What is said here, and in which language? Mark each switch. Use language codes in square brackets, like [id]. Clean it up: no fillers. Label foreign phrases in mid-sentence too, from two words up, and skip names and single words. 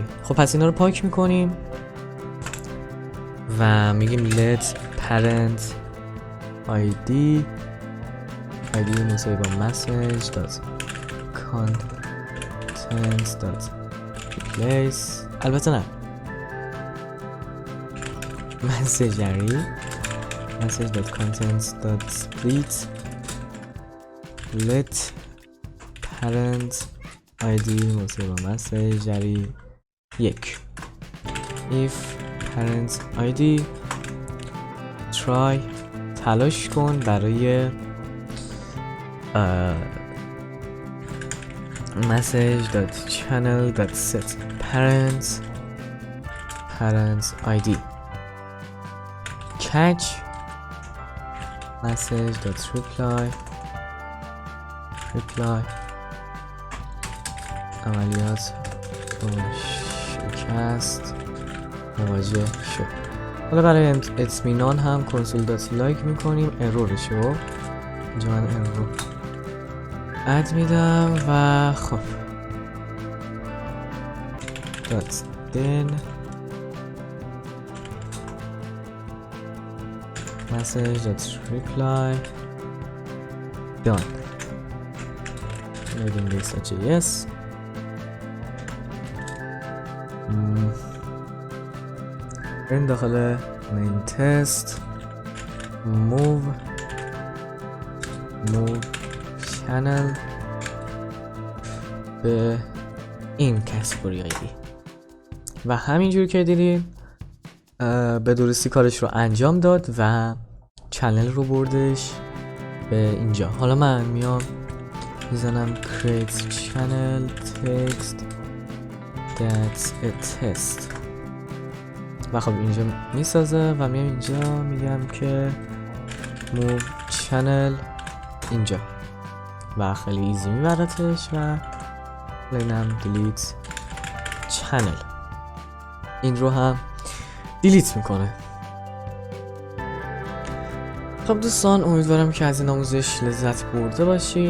[fa] خب پس اینا رو پاک میکنیم و میگیم [en] let parent ID [fa] مساوی با [en] message dot content dot replace، [fa] البته نه [en] message dot content dot split let parent ID [fa] مساوی با [en] message 1 if parent ID try [fa] تلاش کن برای [en] message.channel.set parents ID catch message.reply [fa] عملیات با شکست مواجه شد. حالا برای اطمینان هم console.log میکنیم ارورشو، اینجا من ارور اد میدم و خب [en] then message.reply done loading this.js [fa] این داخل [en] main test move [fa] channel به این کاتگوری آیدی و همینجور که دیدین به درستی کارش رو انجام داد و چنل رو بردش به اینجا. حالا من میام میزنم [en] create channel text that's a test [fa] و خب اینجا میسازه و میام اینجا میگم که [en] move channel [fa] اینجا و خیلی ایزی میبرتش و اینم [en] delete channel [fa] این رو هم دیلیت میکنه. خب دوستان امیدوارم که از این آموزش لذت برده باشید.